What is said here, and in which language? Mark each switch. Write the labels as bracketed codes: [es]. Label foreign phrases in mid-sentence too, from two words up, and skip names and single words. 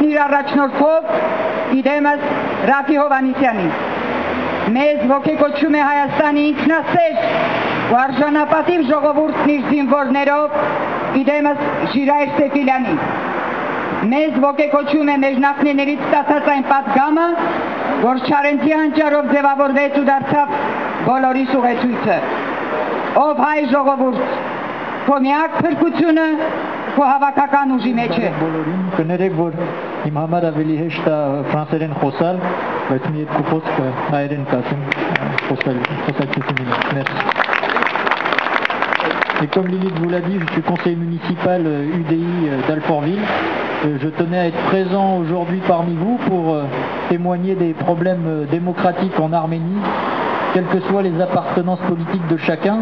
[hy] իր առաջնորդով իդեմս Ռաֆի Հովհաննիսյանին։ Մեզ ոգեկոչում է Հայաստանի ինքնասեր ու արժանապատիվ ժողովուրդն իր զինվորներով իդեմս Ժիրայր Սեֆիլյանին։ Մեզ ոգեկոչում է մեր նախնիներից ստացած այն պատգամը, որ Չարենցի հանճարով ձևավորվեց ու դարձավ բոլորիս ուղեցույցը։ Ով հայ ժողովուրդ, քո միակ փրկությունը քո հավաքական ուժի մեջ է։ Բոլորին կներեք, որ իմ համար ավելի հեշտ է ֆրանսերեն խոսալ, բայց մի երկու խոսք հայերեն կասեմ խոսակցությունին։ Merci. [fr] Et comme Lilith vous l'a dit, je suis conseiller municipal UDI d'Alfortville. Je tenais à être présent aujourd'hui parmi vous pour témoigner des problèmes démocratiques en Arménie, quelles que soient les appartenances politiques de chacun.